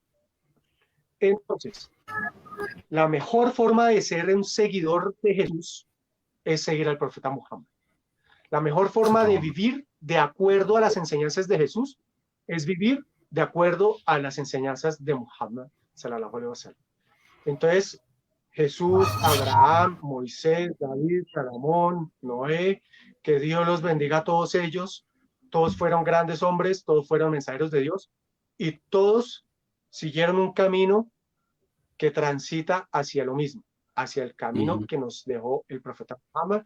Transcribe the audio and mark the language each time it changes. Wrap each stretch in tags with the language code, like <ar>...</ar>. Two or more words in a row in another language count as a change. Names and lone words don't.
<es>Entonces, la mejor forma de ser un seguidor de Jesús es seguir al profeta Muhammad. La mejor forma de vivir de acuerdo a las enseñanzas de Jesús es vivir de acuerdo a las enseñanzas de Muhammad</es> <ar>صلى الله عليه وسلم.</ar> <es>Entonces, Jesús, Abraham, Moisés, David, Salomón, Noé, que Dios los bendiga a todos ellos. Todos fueron grandes hombres, todos fueron mensajeros de Dios y todos siguieron un camino que transita hacia lo mismo, hacia el camino que nos dejó el profeta Muhammad.</es>